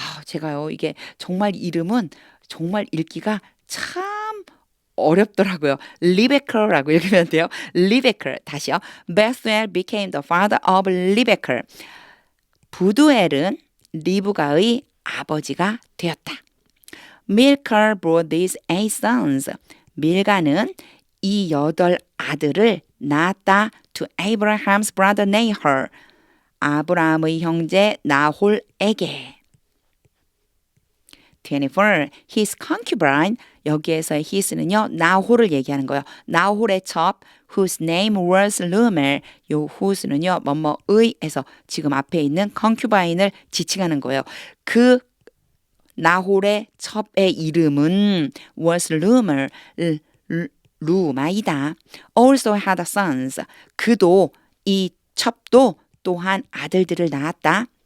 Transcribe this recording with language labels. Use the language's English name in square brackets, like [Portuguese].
[Korean] 제가요, 이게 정말 이름은 정말 읽기가 참 어렵더라고요. 리베컬라고 읽으면 돼요. 리베컬. 다시요. [English] Bethuel became the father of 리베컬. [Korean] 부두엘은 리브가의 아버지가 되었다. [English] Milcah brought these 8 sons. [Korean] 밀가는 이 8 아들을 낳았다. [English] To Abraham's brother Nahor. [Korean] 아브라함의 형제 나홀에게. [English] 24. His concubine. [Korean] 여기에서 his는요. 나홀을 얘기하는 거예요. 나홀의 첩 [English] whose name was Lumer. [Korean] 요 whose는요. 뭐뭐의 해서 지금 앞에 있는 concubine을 지칭하는 거예요. 그 나홀의 첩의 이름은 [English] was Lumer. [Korean] 루마이다. [English] Also had sons. [Korean] 그도 이 첩도 또한 아들들을 낳았다.